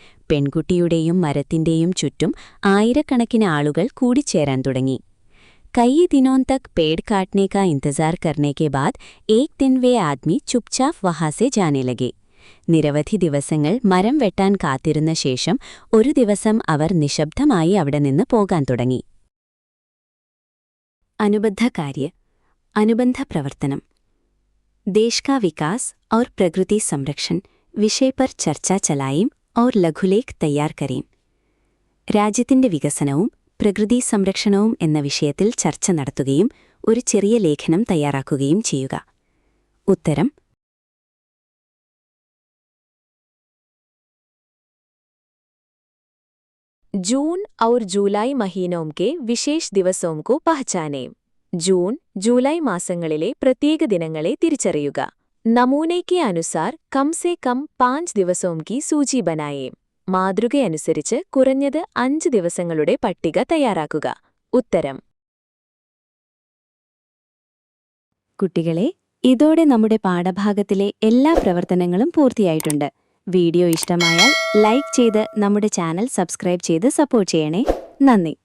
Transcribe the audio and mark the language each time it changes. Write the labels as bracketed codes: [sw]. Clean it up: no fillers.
[ml] പെൺകുട്ടിയുടെയും മരത്തിന്റെയും ചുറ്റും ആയിരക്കണക്കിന് ആളുകൾ കൂടിച്ചേരാൻ തുടങ്ങി. [hi] कई दिनों तक पेड़ काटने का इंतजार करने के बाद एक दिन वे आदमी चुपचाप वहां से जाने लगे. [ml] നിരവധി ദിവസങ്ങൾ മരം വെട്ടാൻ കാത്തിരുന്ന ശേഷം ഒരു ദിവസം അവർ നിശബ്ദമായി അവിടെ നിന്ന് പോകാൻ തുടങ്ങി. അനുബദ്ധ കാര്യ അനുബന്ധ പ്രവർത്തനം. [hi] देश का विकास और प्रकृति संरक्षण विषय पर चर्चा चलाएं और लघुलेख तैयार करें. [ml] രാജ്യത്തിന്റെ വികസനവും പ്രകൃതി സംരക്ഷണവും എന്ന വിഷയത്തിൽ ചർച്ച നടത്തുകയും ഒരു ചെറിയ ലേഖനം തയ്യാറാക്കുകയും ചെയ്യുക. [hi] ഉത്തരം जून और जुलाई महीनों के विशेष दिवसों को पहचानें. [ml] ജൂൺ ജൂലൈ മാസങ്ങളിലെ പ്രത്യേക ദിനങ്ങളെ തിരിച്ചറിയുക. [hi] നമൂനെ के अनुसार कम से कम 5 ദിവസോं की सूची बनाएं. [ml] മാതൃകയനുസരിച്ച് കുറഞ്ഞത് 5 ദിവസങ്ങളുടെ പട്ടിക തയ്യാറാക്കുക. ഉത്തരം കുട്ടികളെ, ഇതോടെ നമ്മുടെ പാഠഭാഗത്തിലെ എല്ലാ പ്രവർത്തനങ്ങളും പൂർത്തിയായിട്ടുണ്ട്. വീഡിയോ ഇഷ്ടമായാൽ ലൈക്ക് ചെയ്ത് നമ്മുടെ ചാനൽ സബ്സ്ക്രൈബ് ചെയ്ത് സപ്പോർട്ട് ചെയ്യണേ. നന്ദി.